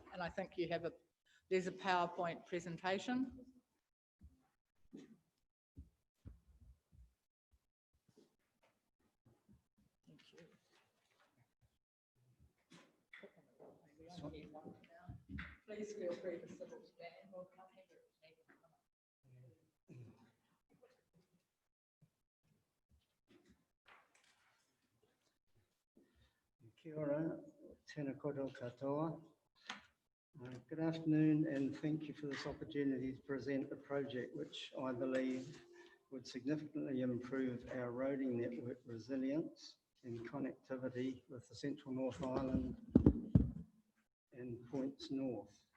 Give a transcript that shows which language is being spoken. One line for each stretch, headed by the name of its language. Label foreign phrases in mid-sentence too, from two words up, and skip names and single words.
English: And I think you have there's a PowerPoint presentation. Thank you. Please feel free to sit or stand. We'll come here.
Māori: Kia ora, tēnā koutou katoa.
English: Good afternoon, and thank you for this opportunity to present a project which I believe would significantly improve our roading network resilience and connectivity with the Central North Island and points north.